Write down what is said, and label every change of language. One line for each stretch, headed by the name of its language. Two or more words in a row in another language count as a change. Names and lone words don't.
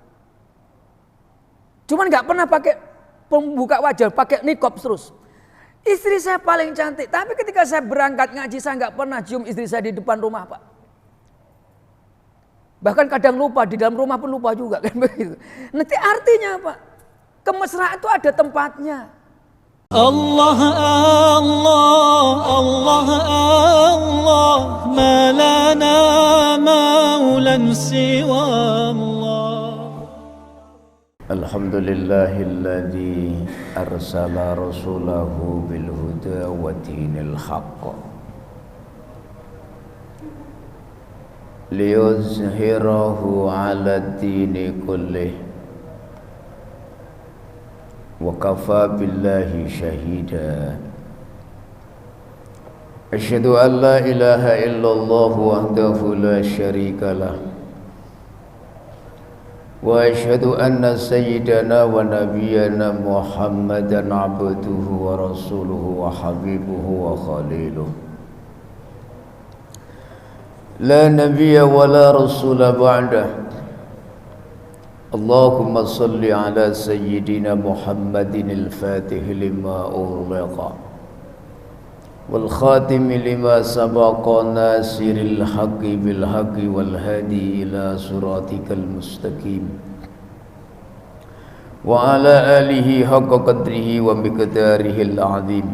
Indonesian: Cuman gak pernah pakai pembuka wajah, pakai niqab terus. Istri saya paling cantik. Tapi ketika saya berangkat ngaji, saya gak pernah cium istri saya di depan rumah Pak. Bahkan kadang lupa, di dalam rumah pun lupa juga kan begitu. Nanti artinya Pak, kemesraan itu ada tempatnya.
Arabic: الله الله الله الله ما لنا مولى سوى الله. الحمد لله الذي أرسل رسوله بالهدى ودين الحق ليظهره على الدين كله وكفى بالله شهيدا. أشهد أن لا إله إلا الله وحده لا شريك له وأشهد أن سيدنا ونبينا محمدا عبده ورسوله وحبيبه وخليله. لا نبي ولا رسول بعده. اللهم صل على سيدنا محمد الفاتح لما أغلق والخاتم لما سبق ناصر الحق بالحق والهادي إلى صراطك المستقيم وعلى آله حق قدره ومقداره العظيم.